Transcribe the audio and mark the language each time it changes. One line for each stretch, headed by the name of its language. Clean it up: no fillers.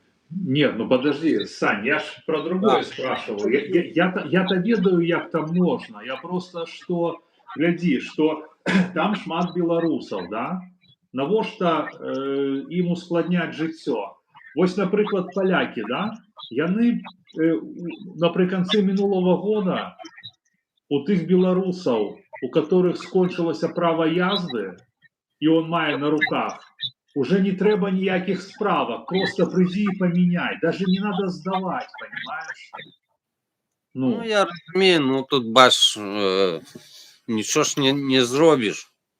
Russian: Нет, ну подожди, Сань, я ж про другое спрашивал.
Belarusian: Я-то ведаю, як там можна. Я просто что, гляди, что там шмат беларусаў, да? Навошта ім ускладняць жыццё? Вось, напрыклад, палякі, да? Яны напрыканцы мінулага года у тых беларусаў, у которых скончылася права язды, і он мае на руках, уже не трэба никаких справок,
Russian: просто приди и поменяй. Даже не надо сдавать, понимаешь? Ну, Ну,
Belarusian: я разумею,
Ukrainian: ну тут бач, нічого ж не зробіш.